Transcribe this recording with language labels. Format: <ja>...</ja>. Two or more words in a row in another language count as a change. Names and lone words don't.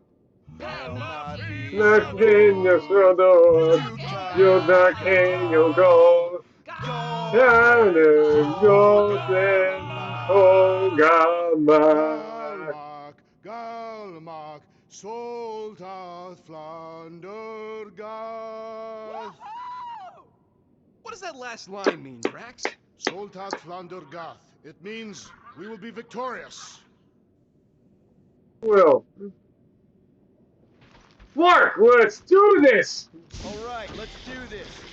<en>Nakin Yasodor, Yodakin Yogo, Canon Goten Kogama. Galmak, Galmak, Soltath Flander Gath. What does that last line mean, Drax? Soltath Flander Gath. It means we will be victorious. Well, Flark, let's do this! All right, let's do this.</en>